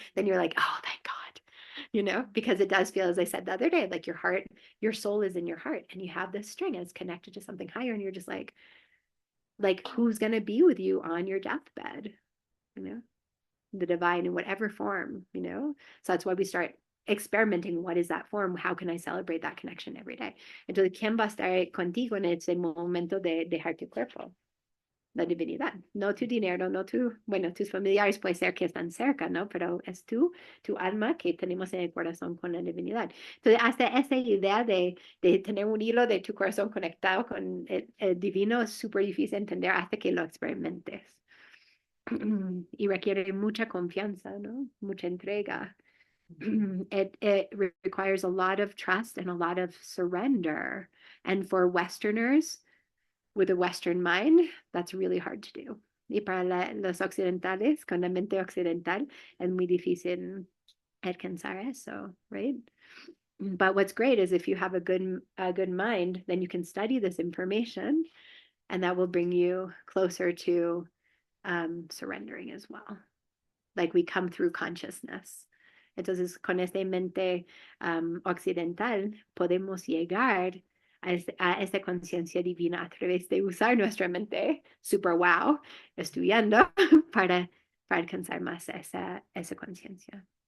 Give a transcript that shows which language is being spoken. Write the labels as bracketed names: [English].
[English] Then you're like, oh, thank God. You know, because it does feel, as I said the other day, like your soul is in your heart and you have this string and it's connected to something higher. And you're just like who's going to be with you on your deathbed, you know, the divine in whatever form, you know? So that's why we start experimenting, what is that form? How can I celebrate that connection every day? [Spanish] Entonces, ¿quién va a estar contigo en ese momento de dejar tu cuerpo? La divinidad, no tu dinero, no bueno, tus familiares puede ser que están cerca, ¿no? Pero es tu alma que tenemos en el corazón con la divinidad. Entonces, hasta esa idea de tener un hilo de tu corazón conectado con el divino es súper difícil de entender hasta que lo experimentes. Y requiere mucha confianza, ¿no? Mucha entrega. [English] It requires a lot of trust and a lot of surrender. And for Westerners, with a Western mind, that's really hard to do. [Spanish] Y para los occidentales, con la mente occidental, es muy difícil alcanzar eso, right? [English] But what's great is if you have a good mind, then you can study this information, and that will bring you closer to surrendering as well. Like we come through consciousness. [Spanish] Entonces, con esta mente occidental, podemos llegar a esta conciencia divina a través de usar nuestra mente super wow, estudiando para alcanzar más esa conciencia.